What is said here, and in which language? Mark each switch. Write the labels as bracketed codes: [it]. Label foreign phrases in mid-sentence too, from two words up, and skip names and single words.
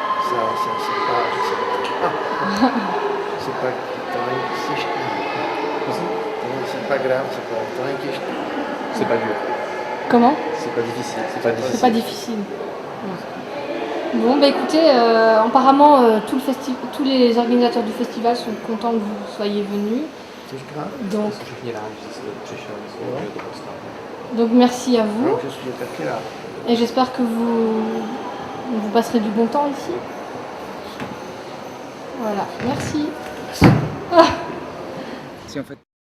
[fr] c'est pas c'est pas grave, C'est pas dur. Comment? C'est pas difficile. C'est pas difficile. C'est pas difficile. Bon, bah écoutez, apparemment, tous les organisateurs du festival sont contents que vous soyez venus. Donc, [cs] Všichni rádi, že jste přišel, že to postavili. [fr] donc merci à vous. Je suis [cs] taky rád. [fr] Et j'espère que vous passerez du bon temps ici. Voilà, merci. Si en fait